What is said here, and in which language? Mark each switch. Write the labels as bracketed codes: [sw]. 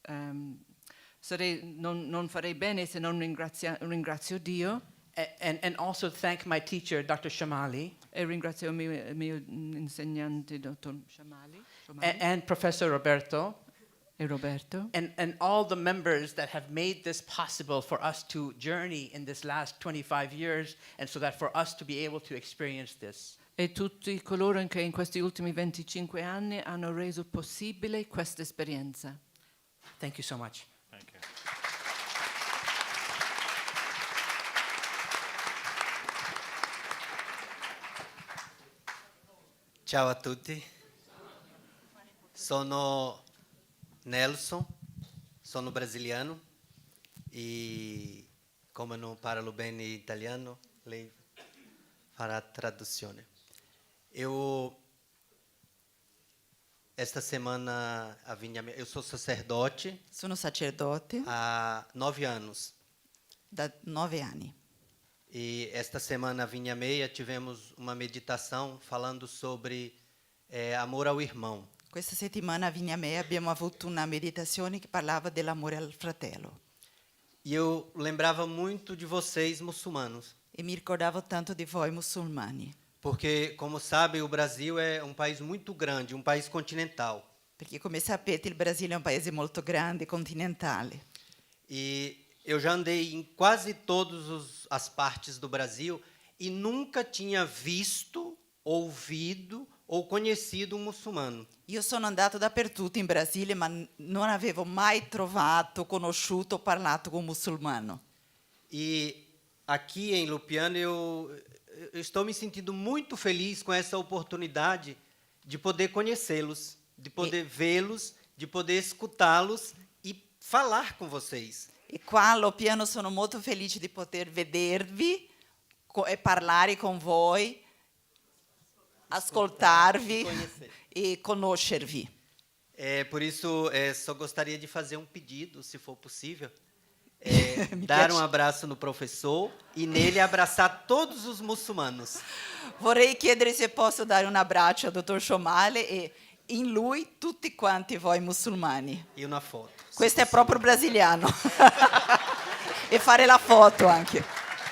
[it] Non farei bene se non ringrazio Dio. [en] And also thank my teacher, Dr. Shomali. [it] E ringrazio il mio insegnante, Dr. Shomali. [en] And Professor Roberto. [it] E Roberto. [en] And all the members that have made this possible for us to journey in this last 25 years, and so that for us to be able to experience this. [it] E tutti coloro che in questi ultimi 25 anni hanno reso possibile questa esperienza. [en] Thank you so much. Thank you. [it] Ciao a tutti, sono Nelson, sono brasiliano e come non parlo bene italiano, lei farà traduzione. [pt] Esta semana eu sou sacerdote. [it] Sono sacerdote. [pt] Há 9 anos. [it] Da 9 anni. [pt] E esta semana, vinha meia, tivemos uma meditação falando sobre amor ao irmão. [it] Questa settimana a Vigna Meia abbiamo avuto una meditazione che parlava dell'amore al fratello. [pt] E eu lembrava muito de vocês, muçulmanos. [it] E mi ricordavo tanto di voi musulmani. [pt] Porque, como sabe, o Brasil é um país muito grande, um país continental. [it] Perché, come sapete, il Brasile è un paese molto grande, continentale. [pt] E eu já andei em quase todas as partes do Brasil e nunca tinha visto, ouvido ou conhecido um muçulmano. [it] Io sono andato dappertutto in Brasile, ma non avevo mai trovato, conosciuto o parlato con un musulmano. [pt] E aqui em Loppiano eu estou me sentindo muito feliz com essa oportunidade de poder conhecê-los, de poder vê-los, de poder escutá-los e falar com vocês. [it] E qua a Loppiano sono molto felice di poter vedervi e parlare con voi, ascoltarvi e conoscervi. [pt] Por isso, só gostaria de fazer um pedido, se for possível. Dar um abraço no professor e nele abraçar todos os muçulmanos. [it] Vorrei chiedere se posso dare un abbraccio al dottor Shomali e in lui tutti quanti voi musulmani. E una foto. Questo è proprio brasiliano. E fare la foto anche.